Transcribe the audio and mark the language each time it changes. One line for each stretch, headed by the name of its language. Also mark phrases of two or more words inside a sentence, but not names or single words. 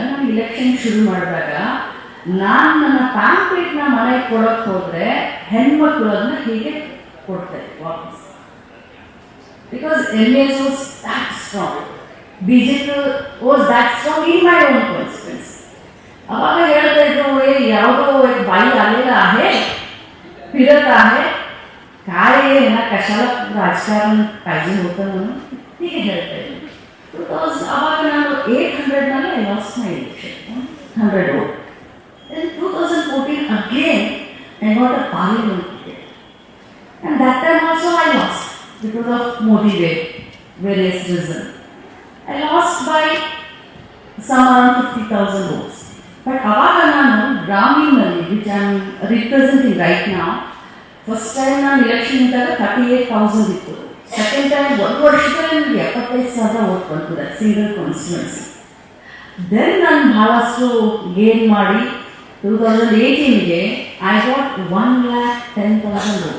Kannada: ನಾನು ಇಲೆಕ್ಷನ್ ಶುರು ಮಾಡಿದಾಗ ನಾನು ನನ್ನ ಪ್ಯಾಂಪ್ಲೇಟ್ನ ಮನೆಗೆ ಕೊಡೋಕ್ಕೆ ಹೋದರೆ ಹೆಣ್ಮಕ್ಳು ಅದನ್ನ ಹೀಗೆ ಕೊಡ್ತಾರೆ ವಾಪಸ್.
English: because MAS was that strong, BJP was that strong in my own constituency.
Kannada: ಅವಾಗ ಹೇಳ್ತಾ ಇದ್ರು, ಯಾವುದೋ ಬಾಯಿ ಅಲ್ಲೆಲ್ಲ
Marathi: आहे, फिरत आहे, काय ना कशाला राजकारण पाहिजे होतं म्हणून ठीक आहे
Kannada: ಹೇಳ್ತಾ ಇದ್ದೀನಿ. ಅವಾಗ ನಾನು 800ನಲ್ಲಿ
English: I lost my election, 100 vote. Then 2014 again I got a parliament ticket, and that time also I lost because of Modi wave, various reasons. I lost by some around 50,000 votes.
Kannada: But ಅವಾಗ ನಾನು ಗ್ರಾಮೀಣದಲ್ಲಿ,
English: which I am representing right now, first time
Kannada: ನಾನು ಇಲೆಕ್ಷನ್ ಇದ್ದಾಗ 38,000 ಇತ್ತು.
English: second time
Kannada: 1 ವರ್ಷದಲ್ಲಿ ನನಗೆ 75,000 ವೋಟ್ ಬಂತು,
English: single constituency.
Kannada: ದೆನ್ ನಾನು ಬಹಳಷ್ಟು ಗೇನ್ ಮಾಡಿ 2018ಗೆ
English: I got 1,10,000 vote.